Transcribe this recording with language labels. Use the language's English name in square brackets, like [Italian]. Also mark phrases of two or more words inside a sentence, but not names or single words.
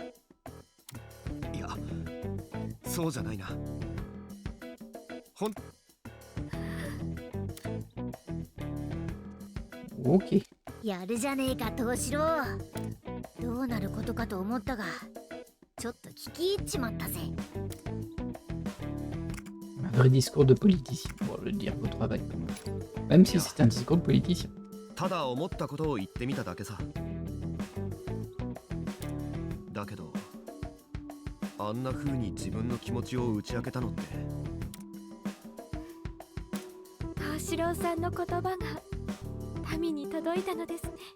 [Japanese] いや、そうじゃないな。本 Ok. やるじゃねえか東四郎。どうなることかと思ったが、ちょっと聞き入っちまったぜ。 [French] Un vrai discours de politicien, pour le dire au travail. Quand même. Même si c'est un discours de politicien. [Japanese] ただ思ったことを言ってみただけさ。だけどあんな風に自分の気持ちを打ち明けたのって。藤四郎さんの言葉が民に届いたのですね。